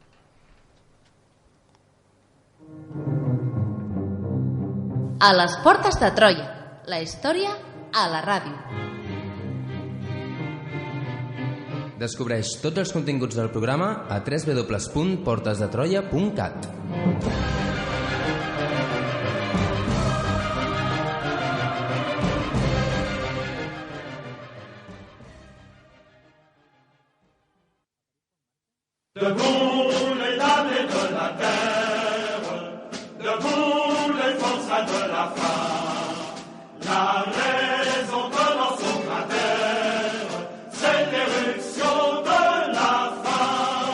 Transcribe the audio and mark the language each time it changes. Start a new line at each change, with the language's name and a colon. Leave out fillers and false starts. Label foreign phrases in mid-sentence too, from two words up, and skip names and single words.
Catalan: A les portes de Troia, la història a la ràdio. Descobreix tots els continguts del programa a www.portesdetroia.cat.
French: Debout les damnés de la terre, debout les forçats de la faim, la raison commence au cratère, c'est l'éruption de la faim.